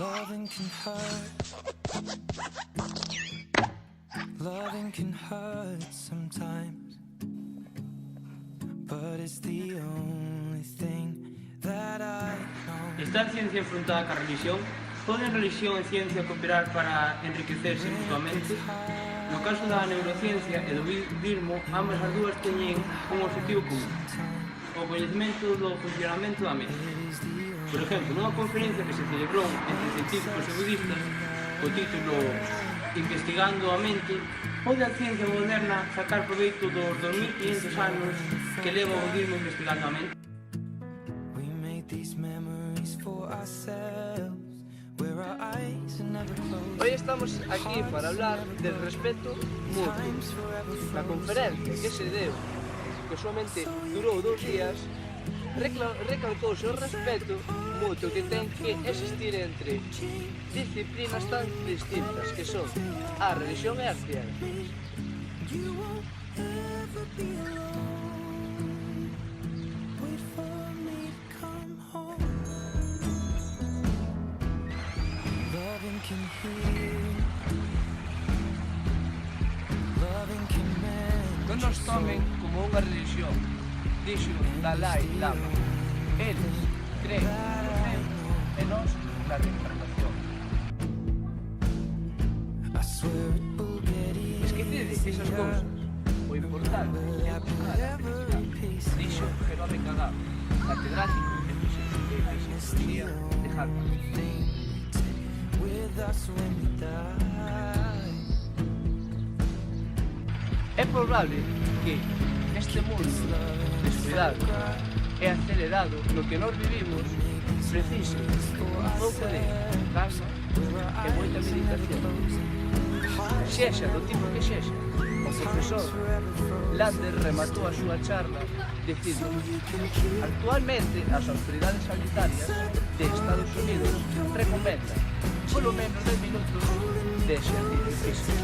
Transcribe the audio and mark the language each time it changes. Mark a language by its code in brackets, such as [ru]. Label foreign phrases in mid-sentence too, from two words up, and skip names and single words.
[en] Loving can hurt. Loving can hurt sometimes, but it's the only thing that I know. [gl] Está a ciencia enfrontada ca religión? Poden religión e ciencia cooperar para enriquecerse mutuamente? No caso da neurociencia e do budismo, ambas as dúas teñen un objetivo común: o coñecemento do funcionamento da mente. Por exemplo, nunha conferencia que se celebrou entre científicos e budistas, co título Investigando a mente, pode a ciencia moderna sacar proveito dos 2500 anos que leva o budismo investigando a mente? [en] We made these memories for ourselves, where our eyes are never closed. [es] Hoy estamos aquí para hablar del respeto mutuo. [gl] La conferencia que se deu, que solamente durou 2 días, recalcouse o respeto mutuo que ten que existir entre disciplinas tan distintas que son a religión e as ciencias. [en] You won't ever be alone. Wait for me to come home. Loving can heal. Loving can mend. [gl] Non nos tomen como unha religión, dixo Dalai Lama. Eles creen no tempo e nós na reencarnación. [en] I swear it will get easier. [gl] Esquecede esas cousas. O importante é buscar a felicidade. Dixo Jerome Cagado, catedrático e filosofía de Harvard. [en] With us when we die. [gl] É probable que neste mundo descuidado e acelerado no que nós vivimos precise un pouco de calma e moita meditación. Xexa do tipo que xexa, o profesor Lander rematou a súa charla dicindo: actualmente as autoridades sanitarias de Estados Unidos recomendan polo menos 10 minutos de exercicio físico.